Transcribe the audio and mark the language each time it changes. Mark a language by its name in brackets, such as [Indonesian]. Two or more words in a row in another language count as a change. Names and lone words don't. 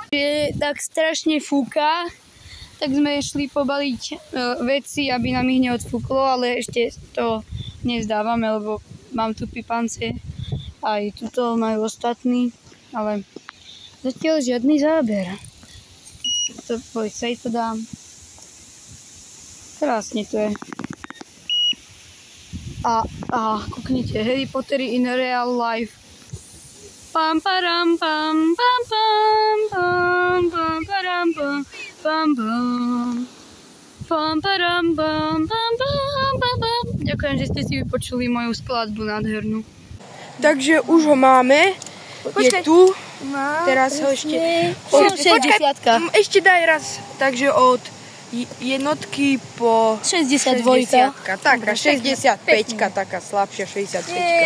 [Slovak] Tak strašne fúka, tak sme šli pobaliť veci, aby nám ich neodfúklo, ale ešte to nevzdávame, lebo mám tu pipance, aj tuto majú ostatní, ale zatiaľ žiadny záber. Sa to dám. Krásne to je. A kúknite, [English] Harry Potter in real life. Pam param pam pam pam pam pam param pam pam pam pam param pam pam pam pam. [Slovak] Ďakujem, že ste si vypočuli moju skladbu nádhernú. Takže už ho máme. Je tu. Teraz ho ešte... 60-ka. Ešte daj raz. Takže od jednotky po 62-ka. Taká 65-ka, taká slabšia 65-ka.